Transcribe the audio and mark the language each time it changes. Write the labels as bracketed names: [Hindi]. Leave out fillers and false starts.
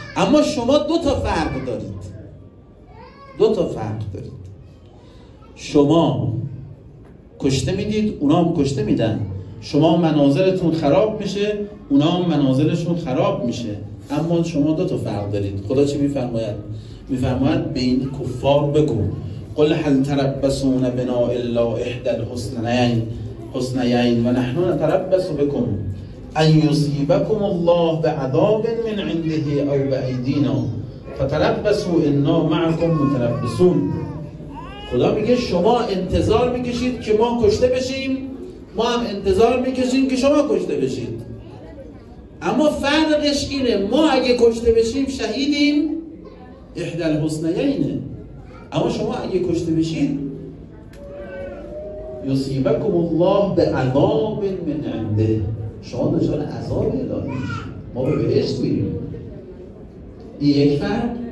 [Persian] اما شما دو تا فرق دارید. دو تا فرق دارید. شما کشته میدید اونا هم کشته میدن. شما منازلتون خراب میشه اونا هم منازلشون خراب میشه. اما شما دو تا فرق دارید. خدا چی میفرماید؟ میفرماید به این کفار بگو [Arabic] قل هل تربصون بنا الا احدى الحسنيين ونحن نتربص بكم ان يصيبكم الله بعذاب من عنده او بايدینا فتربصوا انا معكم متربصون. [Persian] خدا میگه شما انتظار میکشید که ما کشته بشیم، ما هم انتظار میکشیم که شما کشته بشید، اما فرقش اینه ما اگه کشته بشیم شهیدیم احدى الحسنیینه، اما شما اگه کشته بشید [Arabic] یصیبکم الله بعذاب من عنده، [Persian] شما دچار عذاب الهی میشید، ما به بهشت میریم. این یک فرق.